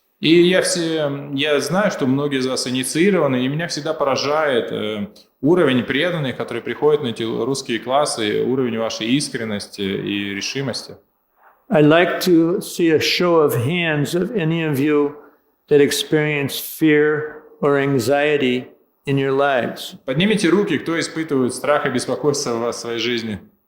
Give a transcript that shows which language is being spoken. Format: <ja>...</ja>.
<ru>И я знаю, что многие из вас инициированы, и меня всегда поражает уровень преданных, которые приходят на эти русские классы, уровень вашей искренности и решимости.</ru> <en>I'd like to see a show of hands of any of you that experience fear or anxiety in your lives.</en> <ru>Поднимите руки, кто испытывает страх и беспокойство в своей жизни.</ru>